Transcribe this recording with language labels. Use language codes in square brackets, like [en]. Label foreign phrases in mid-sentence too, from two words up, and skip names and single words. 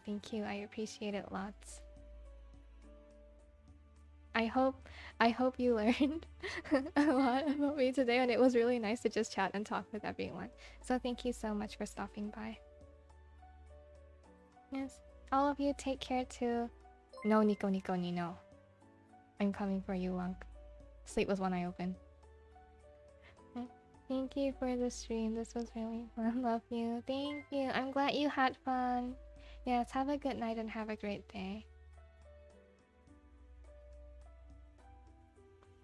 [en] Thank you, I appreciate it lots. I hope you learned a lot about me today, and it was really nice to just chat and talk with everyone. So thank you so much for stopping by. Yes, all of you take care too. No [ja] にこにこに [en] no. I'm coming for you, Lunk. Sleep with one eye open. Thank you for the stream. This was really fun. Love you. Thank you. I'm glad you had fun. Yes, have a good night and have a great day.